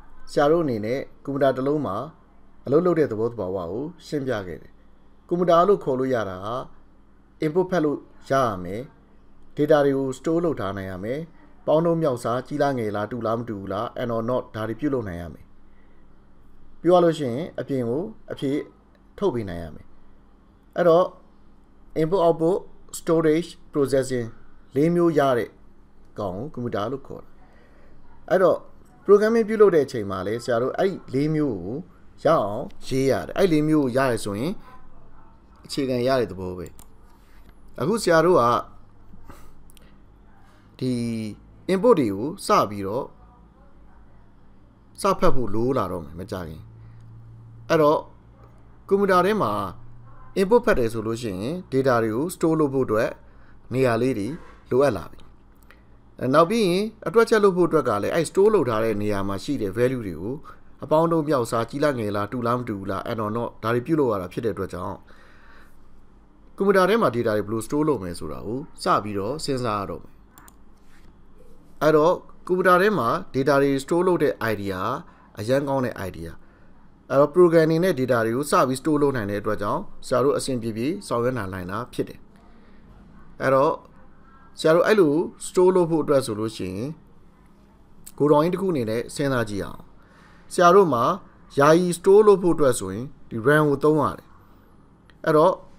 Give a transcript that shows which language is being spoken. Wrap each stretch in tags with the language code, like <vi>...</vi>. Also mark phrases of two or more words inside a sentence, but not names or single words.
<my>ဆရာတို့အနေနဲ့ကွန်ပျူတာတစ်လုံးမှာအလုပ်လုပ်တဲ့သဘောတဘာဝကိုရှင်းပြခဲ့တယ်ကွန်ပျူတာလို့ခေါ်လို့ရတာက input ဖတ်လို့ ရရမယ် data တွေကို store လုပ်ထားနိုင်ရမယ်ပေါင်းနှုန်းမြောက်စားကြီးလားငယ်လားတူလားမတူဘူးလား</my> <en>and or not</en> <my>ဒါတွေပြုလုပ်နိုင်ရမယ်ပြောရလို့ရှိရင်အပြင်ကိုအဖြေထုတ်ပေးနိုင်ရမယ်အဲ့တော့</my> <en>input output storage processing</en> <my>၄မျိုးရတဲ့ကောင်ကိုကွန်ပျူတာလို့ခေါ်တယ်အဲ့တော့ programming ပြုလုပ်တဲ့အချိန်မှာလဲဆရာတို့အဲ့၄မျိုးကိုရအောင်ရေးရတယ်အဲ့၄မျိုးကိုရရဆိုရင်အခြေခံရတဲ့သဘောပဲအခုဆရာတို့က ဒီ input တွေကိုစပြီးတော့စဖတ်ဖို့လိုလာတော့မယ်မကြခင်အဲ့တော့ကွန်ပျူတာထဲမှာ input ဖတ်တယ်ဆိုလို့ရှိရင် data တွေကို store လုပ်ဖို့အတွက်နေရာလေးတွေလိုအပ်လာပြီနောက်ပြီးရင် အတွက်ချက်လုပ်ဖို့အတွက်ကလည်းအဲ့ store လုပ်ထားတဲ့နေရာမှာရှိတဲ့ value တွေကိုအပေါင်းတို့မြောက်စားကြီးလားငယ်လားတူလားမတူဘူးလား</my> <en>and or not</en> <my>ဒါတွေ ပြုလုပ်ရတာဖြစ်တဲ့အတွက်ကြောင့်ကွန်ပျူတာထဲမှာ data တွေဘယ်လို store လုပ်မယ်ဆိုတာကိုစပြီးတော့စဉ်းစားရတော့မယ်အဲ့တော့ကွန်ပျူတာထဲ မှာ data တွေ store လုပ်တဲ့ idea အရန်ကောင်းတဲ့ idea အဲ့တော့ programming နဲ့ data တွေကိုစပြီး store လုပ်နိုင်တဲ့အတွက်ကြောင့်ဆရာတို့အဆင်ပြေပြေဆောင်ရွက်နိုင်တာဖြစ်တယ်အဲ့တော့ဆရာတို့အဲ့လို store လုပ်ဖို့အတွက်ဆိုလို့ရှိရင်ကိုတော်ရင်တစ်ခုအနေနဲ့စဉ်းစားကြည့်အောင်ဆရာတို့မှာယာယီ store လုပ်ဖို့အတွက်ဆိုရင်ဒီ RAM ကိုသုံးရတယ်အဲ့တော့</my>